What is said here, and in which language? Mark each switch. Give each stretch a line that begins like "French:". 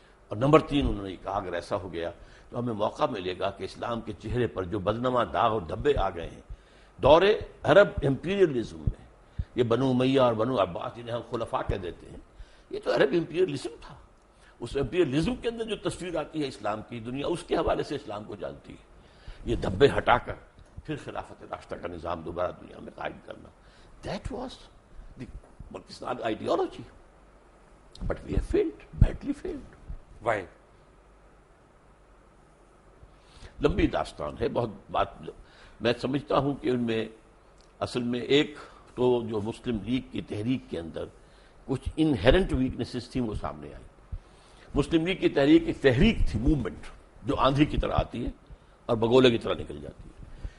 Urdu: اور نمبر 3، انہوں نے کہا اگر ایسا ہو گیا تو ہمیں موقع ملے گا کہ اسلام کے چہرے پر جو بدنما داغ اور دھبے آ گئے ہیں دور عرب امپیریلزم میں، یہ بنو امیہ اور بنو عباس جنہیں ہم خلفاء کہہ دیتے ہیں، یہ تو عرب امپیریلزم تھا. اس امپیریلزم کے اندر جو تصویر آتی ہے اسلام کی، دنیا اس کے حوالے سے اسلام کو جانتی ہے. یہ دھبے ہٹا کر پھر خلافت راشدہ کا نظام دوبارہ دنیا میں قائم کرنا،
English: That was the Pakistan ideology. But we have failed, badly failed. Why?
Urdu: لمبی داستان ہے, بہت بات میں سمجھتا ہوں کہ ان میں اصل میں ایک تو جو مسلم لیگ کی تحریک کے اندر کچھ انہیرنٹ ویکنیسز تھیں وہ سامنے آئی. مسلم لیگ کی تحریک ایک تحریک تھی, موومنٹ جو آندھی کی طرح آتی ہے اور بگولے کی طرح نکل جاتی ہے.